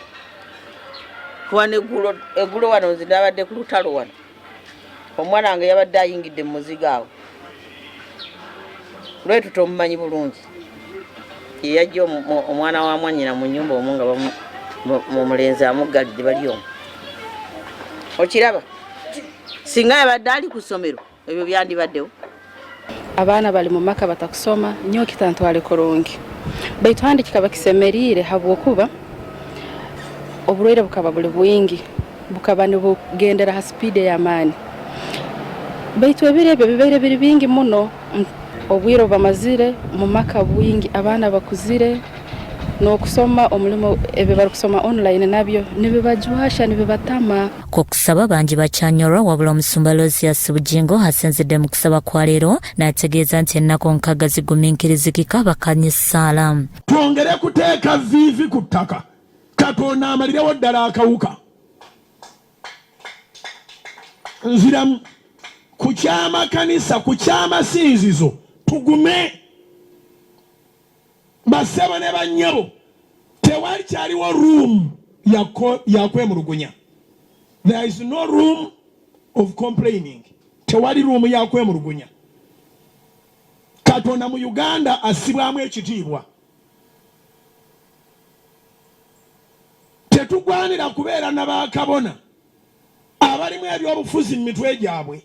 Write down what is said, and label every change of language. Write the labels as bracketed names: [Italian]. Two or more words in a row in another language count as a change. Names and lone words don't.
[Ganda] Kuwane egulo wano nzindabadde ku lutalo wano omwana wange yabadde ayingidde mu muzigo awo lwetu tomumanyi bulungi yeyajja omwana wa mwanyina mu nnyumba omwo nga mu mulenzi amuggalidde bali omwo okiraba singa yabadde ali ku ssomero ebyo byandibaddewo. [Nyoro] Abaana bali mu maka batakusoma nnyo kitantwale kurungi baitu handi kikaba kisemeriire habwokuba obulwaire bukaba buli bwingi bukaba nibugendera ha speed y'amaani baitu ebiro ebyo bibaire biri bingi muno obwire bamazire mu maka bwingi abaana bakuzire n'okusoma omulimo ebyo bari kusoma online nabyo nibibajwasha nibibatama. [Ganda] Ku kusaba bangi bakyanyorwa wabula omusumba Aloysius Bujinga asinzidde mu kusaba kwa leero n'ategeeza nti ennaku 6 zigumiikirizikika bakanye essaala. Twongere kuteeka viivi ku ttaka Katonda amalirewo ddala akawuka. Nziramu ku kyamakanisa ku kyamasinzizo tugume basebo ne bannyabo tewali kyaliwo room yakwemulugunya. [English] There is no room of complaining. [Ganda] Tewali room yakwemulugunya. Katonda mu Uganda asibwamu ekitiibwa. Tetugwanira kubeera n'abakabona abalimu ebyobufuzi mu mitwe gyabwe.